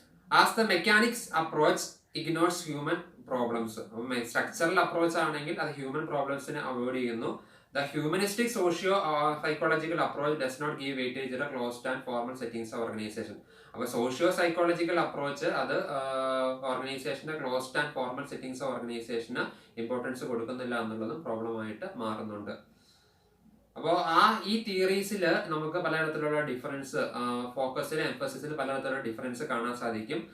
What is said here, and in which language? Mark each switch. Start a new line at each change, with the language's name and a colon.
English: As the mechanics approach ignores human problems.
Malayalam: Structural approach ആണെങ്കിൽ അത് human പ്രോബ്ലംസിനെ avoid ചെയ്യുന്നു.
English: The humanistic socio-psychological approach does not give weightage to the closed and formal settings of organization.
Malayalam: അപ്പോൾ socio psychological approach അത് ഓർഗനൈസേഷൻ്റെ closed and formal settings ഓർഗനൈസേഷന് importance കൊടുക്കുന്നില്ല എന്നുള്ളതും പ്രോബ്ലമായിട്ട് മാറുന്നുണ്ട്. അപ്പോൾ ഈ തിയറീസിൽ നമുക്ക് പലതരത്തിലുള്ള ഡിഫറൻസ്, ഫോക്കസിൽ എംഫസിസിൽ പലതരത്തിലുള്ള ഡിഫറൻസ് കാണാൻ സാധിക്കും.